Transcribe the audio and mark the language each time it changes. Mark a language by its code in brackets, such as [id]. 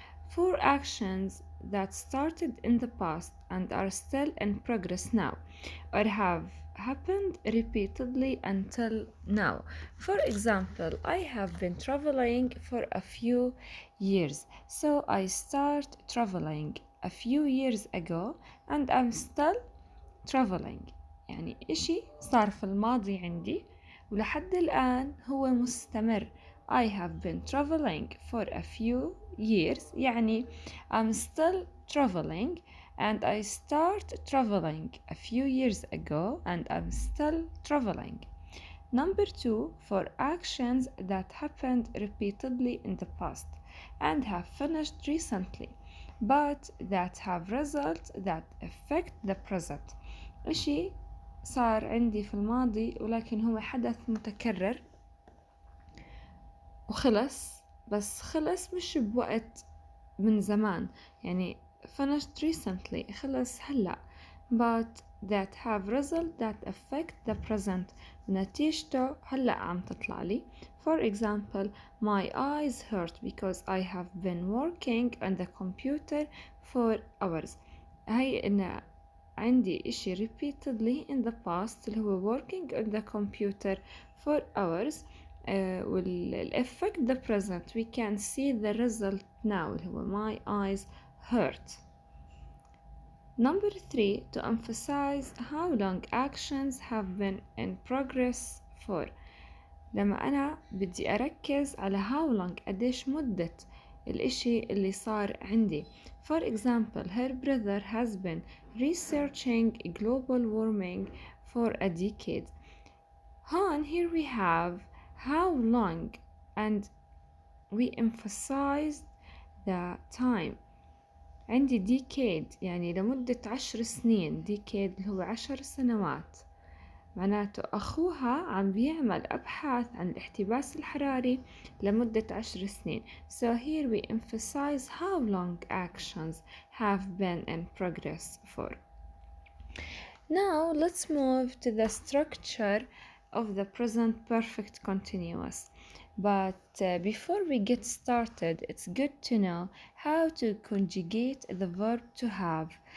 [en] For actions that started in the past and are still in progress now, or have happened repeatedly until now. For example, I have been traveling for a few years, so I start traveling a few years ago and I'm still traveling. [ar] يعني إشي صار في الماضي عندي ولحد الآن هو مستمر. [en] I have been traveling for a few years [ar] يعني [en] I'm still traveling and I start traveling a few years ago and I'm still traveling. Number two, for actions that happened repeatedly in the past and have finished recently but that have results that affect the present. [ar] إشي صار عندي في الماضي ولكن هو حدث متكرر وخلص، بس خلص مش بوقت من زمان، يعني [en] finished recently [ar] خلص هلأ [en] but that have result that affect the present [ar] نتيجته هلأ عم تطلع لي. [en] For example, my eyes hurt because I have been working on the computer for hours. [ar] هي إن عندي إشي [en] repeatedly in the past [ar] اللي هو [en] working on the computer for hours. والeffect the present we can see the result now [ar] اللي هو [en] my eyes hurt. Number three, to emphasize how long actions have been in progress for. [ar] لما أنا بدي أركز على [en] how long [ar] قديش مدة الإشي اللي صار عندي. [en] For example, her brother has been researching global warming for a decade. Here we have how long and we emphasized the time. [ar] عندي decade يعني لمدة 10 سنين. decade اللي هو 10 سنوات، معناته أخوها عم بيعمل أبحاث عن الاحتباس الحراري لمدة 10 سنين. [en] So here we emphasize how long actions have been in progress for. Now let's move to the structure of the present perfect continuous. But before we get started, it's good to know how to conjugate the verb to have.